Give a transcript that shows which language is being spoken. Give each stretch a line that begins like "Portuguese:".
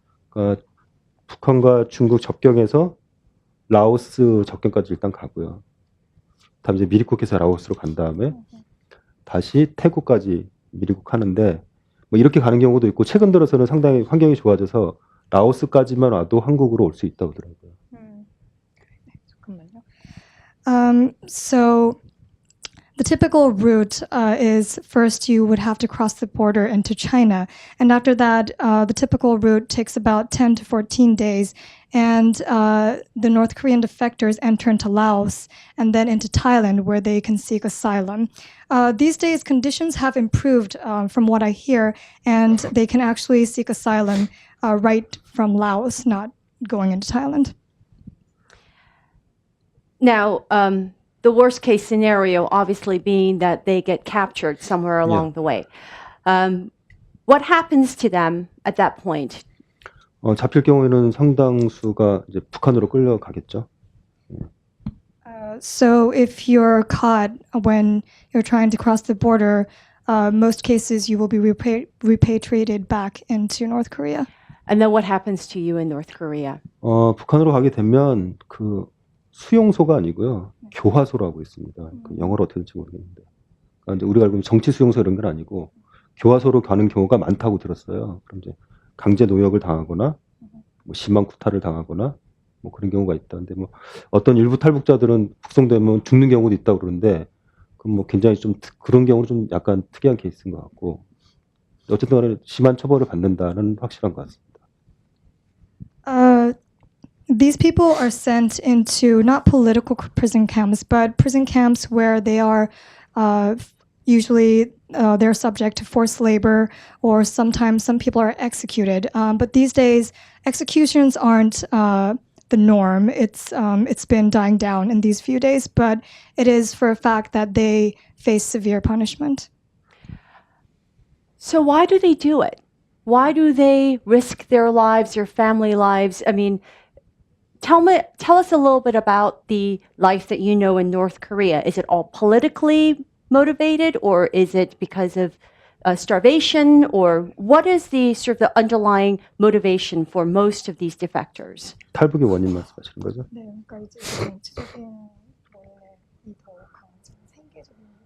Korean: 그러니까 북한과 중국 접경에서 라오스 접경까지 일단 가고요. 다음 이제 미리국에서 라오스로 간 다음에 다시 태국까지 미리국 하는데 뭐 이렇게 가는 경우도 있고 최근 들어서는 상당히 환경이 좋아져서 라오스까지만 와도 한국으로 올 수 있다고 하더라고요. 잠깐만요.
English: So the typical route is first you would have to cross the border into China. And after that, the typical route takes about 10 to 14 days. And the North Korean defectors enter into Laos and then into Thailand, where they can seek asylum. These days, conditions have improved from what I hear, and they can actually seek asylum right from Laos, not going into Thailand. Now, the worst case scenario, obviously, being that they get captured somewhere along the way. What happens to them at that point?
Korean: 잡힐 경우에는 상당수가 이제 북한으로 끌려가겠죠.
English: So if you're caught when you're trying to cross the border, most cases you will be repatriated back into North Korea. And then what happens to you in North Korea?
Korean: 북한으로 가게 되면 그 수용소가 아니고요. 교화소라고 있습니다. 그 영어로 어떻게 될지 모르겠는데. 그러니까 이제 우리가 알고 있는 정치 수용소 이런 건 아니고 교화소로 가는 경우가 많다고 들었어요. 그럼 이제 강제 노역을 당하거나 뭐 심한 구타를 당하거나 뭐 그런 경우가 있다는데 뭐 어떤 일부 탈북자들은 북송되면 죽는 경우도 있다고 그러는데 그럼 뭐 굉장히 좀 그런 경우는 좀 약간 특이한 케이스인 것 같고 어쨌든 간에 심한 처벌을 받는다는 확실한 것 같습니다.
English: These people are sent into not political prison camps, but prison camps where they are usually they're subject to forced labor, or sometimes some people are executed. But these days, executions aren't the norm. It's been dying down in these few days, but it is for a fact that they face severe punishment. So why do they do it? Why do they risk their lives, their family lives? I mean, tell us a little bit about the life that you know in North Korea. Is it all politically motivated, or is it because of starvation, or what is the sort of the underlying motivation for most of these defectors?
Korean: 탈북의 원인 말씀하시는 거죠? 네, 그러니까 이제 정치적인 원인이 더 강하지 생계적인